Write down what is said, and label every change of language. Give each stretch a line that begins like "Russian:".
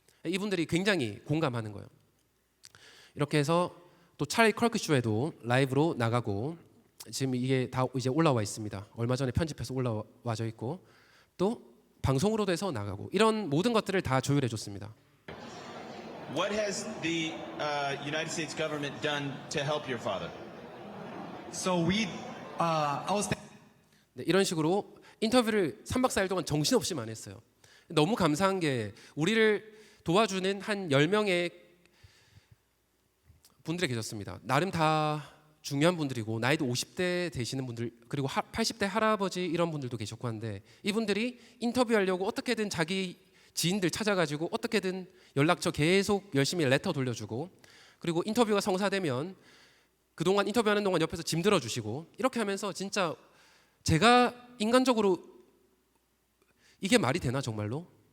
Korean: 이분들이 굉장히 공감하는 거예요. 이렇게 해서 또 찰리 크러크 쇼에도 라이브로 나가고, 지금 이게 다 이제 올라와 있습니다. 얼마 전에 편집해서 올라와져 있고, 또 방송으로도 해서 나가고, 이런 모든 것들을 다 조율해 줬습니다.
English: What has the United States government done to help your father? So I was
Korean: 네, 이런 식으로 인터뷰를 3박 4일 동안 정신없이 많이 했어요. 너무 감사한 게 우리를 도와주는 한 10명의 분들이 계셨습니다. 나름 다 중요한 분들이고 나이도 50대 되시는 분들, 그리고 80대 할아버지 이런 분들도 계셨고 한데, 이분들이 인터뷰하려고 어떻게든 자기 지인들 찾아가지고 어떻게든 연락처 계속 열심히 레터 돌려주고, 그리고 인터뷰가 성사되면 그동안 인터뷰하는 동안 옆에서 짐 들어주시고, 이렇게 하면서 진짜 제가 인간적으로 이게 말이 되나 정말로?